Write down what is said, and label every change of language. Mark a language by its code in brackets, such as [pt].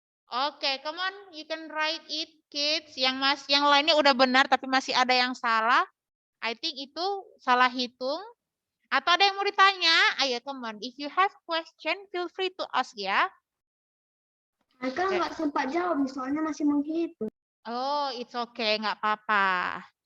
[en] Oke, come on, you can write it, kids. [id] Yang lainnya udah benar, tapi masih ada yang salah. [en] I think [id] itu salah hitung. Atau ada yang mau ditanya? [en] Ayo, come on. If you have question, feel free to ask ya. [id] Haikal nggak sempat jawab, soalnya masih menghitung. [en] Oh, it's okay, [id] nggak apa-apa.